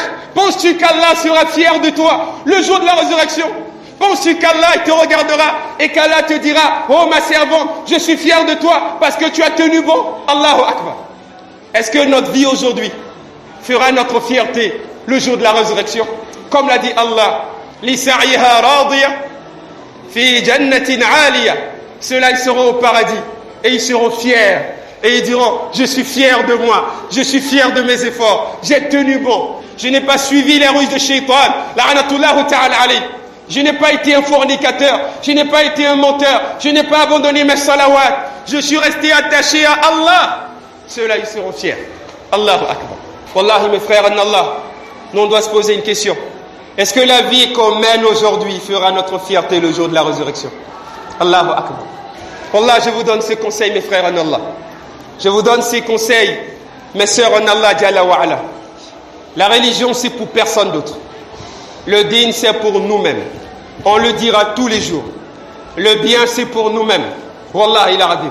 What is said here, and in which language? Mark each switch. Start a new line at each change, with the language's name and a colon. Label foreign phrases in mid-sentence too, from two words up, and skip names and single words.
French: Penses-tu qu'Allah sera fier de toi le jour de la résurrection? Penses-tu qu'Allah te regardera et qu'Allah te dira: oh ma servante, je suis fier de toi parce que tu as tenu bon?
Arabic: Allahu Akbar.
French: Est-ce que notre vie aujourd'hui fera notre fierté le jour de la résurrection? Comme l'a dit Allah,
Arabic: Lisa'iha radiya fi jannatin 'aliya.
French: Ceux-là, ils seront au paradis et ils seront fiers. Et ils diront: je suis fier de moi, je suis fier de mes efforts, j'ai tenu bon, je n'ai pas suivi les ruses de Shaitan,
Arabic: la'anatullahu ta'ala alayh.
French: Je n'ai pas été un fornicateur, je n'ai pas été un menteur, je n'ai pas abandonné mes salawats, je suis resté attaché à Allah. Ceux-là, ils seront fiers.
Arabic: Allahu Akbar.
French: Wallahi mes frères en Allah, nous on doit se poser une question. Est-ce que la vie qu'on mène aujourd'hui fera notre fierté le jour de la résurrection?
Arabic: Allahu Akbar.
French: Wallah, je vous donne ces conseils mes frères en Allah. Je vous donne ces conseils mes sœurs en Allah
Arabic: Jalla wa Ala.
French: La religion c'est pour personne d'autre. Le din c'est pour nous-mêmes. On le dira tous les jours. Le bien c'est pour nous-mêmes. Wallah il a radé.